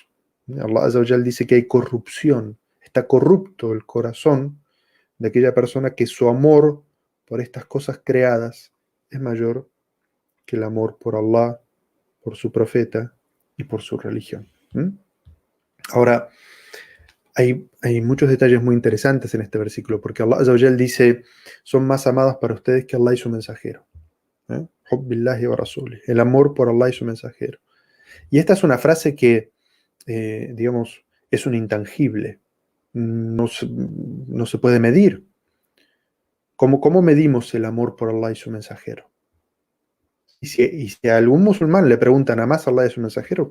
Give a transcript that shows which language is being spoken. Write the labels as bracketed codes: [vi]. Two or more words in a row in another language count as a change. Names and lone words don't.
[ar] الله عز وجل [es] dice que hay corrupción, está corrupto el corazón de aquella persona que su amor por estas cosas creadas es mayor que el amor por Allah, por su profeta y por su religión. Ahora, hay muchos detalles muy interesantes en este versículo, porque [ar] الله عز وجل [es] dice, son más amados para ustedes que Allah y su mensajero. [ar] حب الله ورسوله, [es] el amor por Allah y su mensajero. Y esta es una frase que, digamos, es un intangible, no se puede medir. ¿Cómo medimos el amor por Allah y su mensajero? Y si a algún musulmán le preguntan, ¿amas a Allah y a su mensajero?